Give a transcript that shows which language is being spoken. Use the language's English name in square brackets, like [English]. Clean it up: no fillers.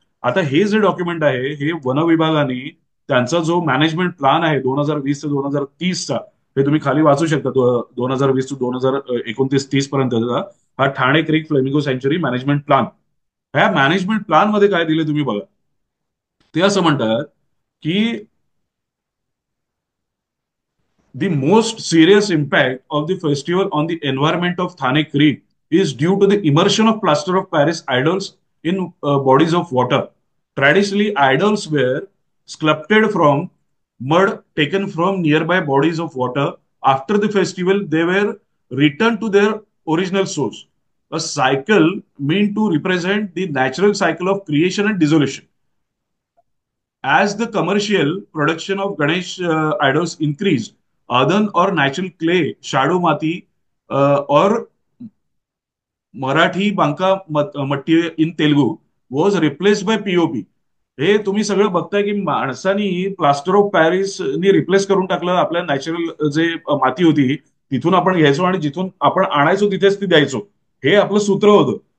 [Marathi] आता हे जे डॉक्युमेंट आहे हे वन विभागाने त्यांचा जो मॅनेजमेंट प्लॅन आहे 2020 ते 2030चा हे तुम्ही खाली वाचू शकता. 2020 ते 2029-30 पर्यंतचा हा Thane creek flamingo सँच्युरी management plan. ह्या मॅनेजमेंट प्लॅन मध्ये काय दिले तुम्ही बघा. ते असं म्हणतात की [English] the most serious impact of the festival on the environment of Thane Creek is due to the immersion of plaster of Paris idols in bodies of water. Traditionally, idols were sculpted from mud taken from nearby bodies of water. After the festival, they were returned to their original source. A cycle meant to represent the natural cycle of creation and dissolution. As the commercial production of Ganesh idols increased, earthen or natural clay, shadow mati, or Marathi Banka Matti in Telugu was replaced by POP. [Marathi] हे तुम्ही सगळं बघताय की माणसानी plaster of Paris नी replace करून टाकलं आपल्या नॅचरल जे माती होती तिथून आपण घ्यायचो आणि जिथून आपण आणायचो तिथेच ती द्यायचो. हे आपलं सूत्र होतं.